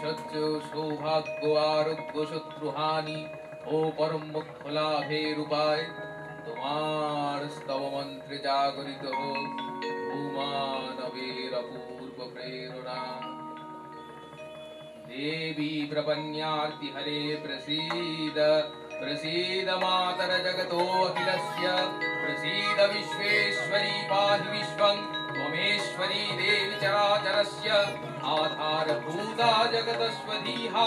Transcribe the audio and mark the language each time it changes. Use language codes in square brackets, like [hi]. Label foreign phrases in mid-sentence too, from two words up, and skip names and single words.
[bn] সৌভাগ্য আরোগ্য শত্রুহানি ও পরম মোক্ষ লাভের উপায় তোমার স্তব মন্ত্রে জাগরিত হোক ভূমানবের অপূর্ব প্রেরণা। [sa] देवी प्रपन्यार्ति हरे प्रसीद प्रसीद मातर जगतो अखिलस्य प्रसीद विश्वेश्वरी पाहि विश्वं त्वमेश्वरी देवी चराचरस्य आधारभूता जगतस्वधीहा